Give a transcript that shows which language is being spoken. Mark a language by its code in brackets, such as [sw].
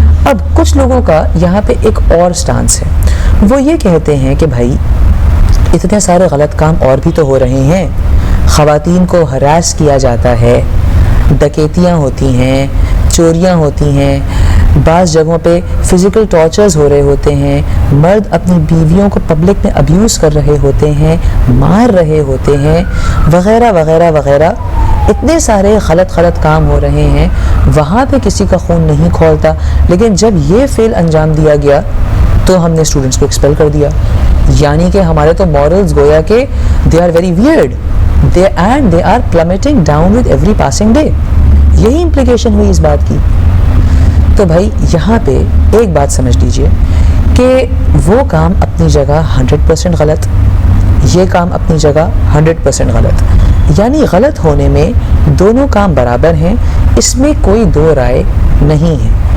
[ur] اب کچھ لوگوں کا یہاں پہ ایک اور سٹانس ہے، وہ یہ کہتے ہیں کہ بھائی اتنے سارے غلط کام اور بھی تو ہو رہے ہیں، خواتین کو ہراس کیا جاتا ہے، ڈکیتیاں ہوتی ہیں، چوریاں ہوتی ہیں، بعض جگہوں پہ فزیکل ٹارچرز ہو رہے ہوتے ہیں، مرد اپنی بیویوں کو پبلک میں ابیوز کر رہے ہوتے ہیں، مار رہے ہوتے ہیں، وغیرہ وغیرہ وغیرہ. اتنے سارے غلط کام ہو رہے ہیں، وہاں پہ کسی کا خون نہیں کھولتا، لیکن جب یہ فعل انجام دیا گیا تو ہم نے اسٹوڈنٹس کو ایکسپیل کر دیا. یعنی کہ ہمارے تو مورلز گویا کہ [en] They are very weird and they are plummeting down with every passing day. [ur] یہی امپلیکیشن ہوئی اس بات کی. تو بھائی یہاں پہ ایک بات سمجھ لیجئے کہ وہ کام اپنی جگہ 100% غلط، یہ کام اپنی جگہ 100% غلط، یعنی غلط ہونے میں دونوں کام برابر ہیں، اس میں کوئی دو رائے نہیں ہے.